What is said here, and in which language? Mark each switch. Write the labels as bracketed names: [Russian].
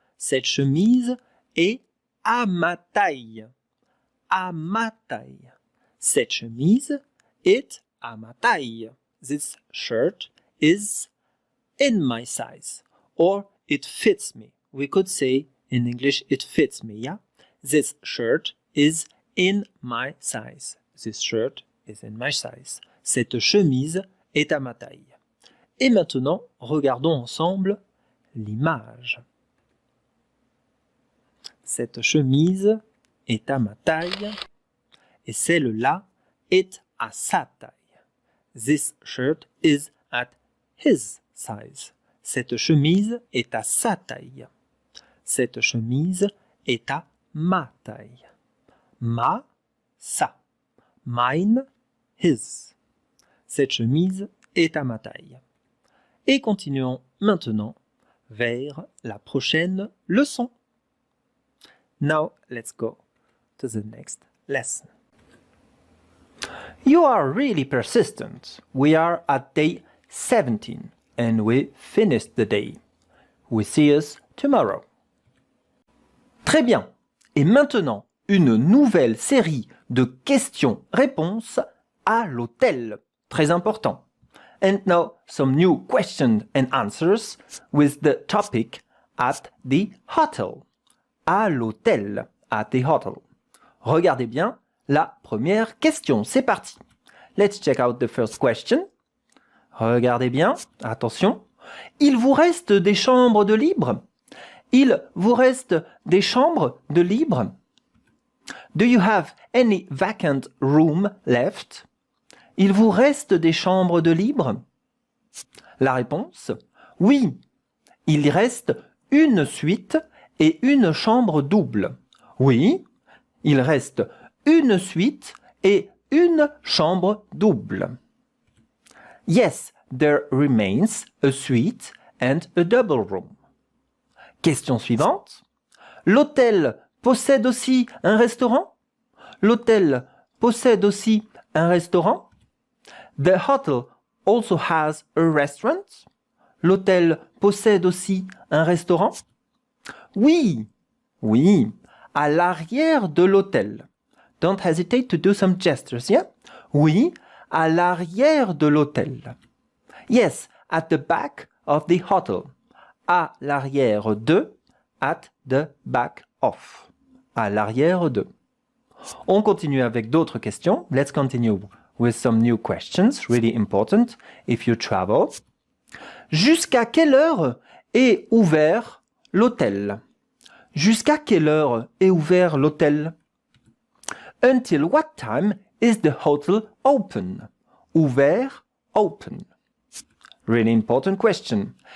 [French] Cette chemise est à ma taille, à ma taille. Cette chemise est à ma taille. [English] This shirt is in my size, or it fits me. We could say in English, it fits me, yeah? This shirt is in my size. This shirt is in my size. [French] Cette chemise est à ma taille. Et maintenant, regardons ensemble l'image. Cette chemise est à ma taille et celle-là est à sa taille. [English] This shirt is at his size. [French] Cette chemise est à sa taille. Cette chemise est à ma taille. [English] Ma, sa. Mine, his. [French] Cette chemise est à ma taille. Et continuons maintenant vers la prochaine leçon. [English] Now let's go to the next lesson. You are really persistent. We are at day 17 and we finished the day. We see us tomorrow. [French] Très bien. Et maintenant, une nouvelle série de questions-réponses à l'hôtel. Très important. [English] And now some new questions and answers with the topic at the hotel. [French] À l'hôtel, [English] at the hotel. [French] Regardez bien la première question. C'est parti. [English] Let's check out the first question. [French] Regardez bien, attention. Il vous reste des chambres de libre? Il vous reste des chambres de libre? [English] Do you have any vacant room left? [French] Il vous reste des chambres de libre? La réponse, oui. Il reste une suite et une chambre double. Oui, il reste une suite et une chambre double. [English] Yes, there remains a suite and a double room. [French] Question suivante. L'hôtel possède aussi un restaurant? L'hôtel possède aussi un restaurant? [English] The hotel also has a restaurant? [French] L'hôtel possède aussi un restaurant? Oui, oui, à l'arrière de l'hôtel. [English] Don't hesitate to do some gestures, yeah? [French] Oui, à l'arrière de l'hôtel. [English] Yes, at the back of the hotel. [French] À l'arrière de, [English] at the back of. [French] À l'arrière de. On continue avec d'autres questions. [English] Let's continue with some new questions, really important if you travel. [French] Jusqu'à quelle heure est ouvert l'hôtel? Jusqu'à quelle heure est ouvert l'hôtel? [English] Until what time is the hotel open? Ouvert, open. Really important question.